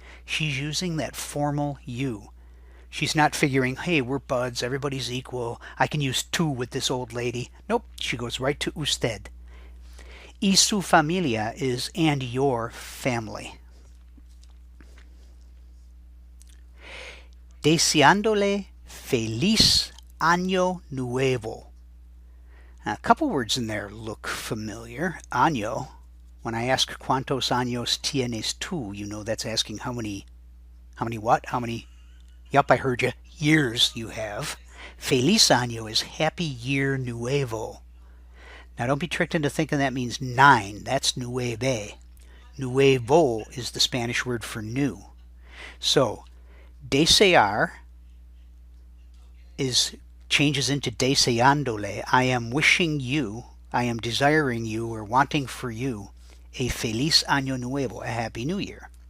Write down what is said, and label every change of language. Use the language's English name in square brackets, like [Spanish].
[English] She's using that formal you. She's not figuring, hey, we're buds, everybody's equal, I can use tú with this old lady. Nope, she goes right to usted. [Spanish] Y su familia [English] is and your family. [Spanish] Deseándole feliz año nuevo. [English] A couple words in there look familiar. Año. When I ask [Spanish] cuántos años tienes tú, [English] you know that's asking how many what? How many, yep, I heard you, years you have. Feliz año is happy year nuevo. Now don't be tricked into thinking that means 9. That's nueve. Nuevo is the Spanish word for new. So, desear changes into deseándole. I am wishing you, I am desiring you or wanting for you a feliz año nuevo, a happy new year.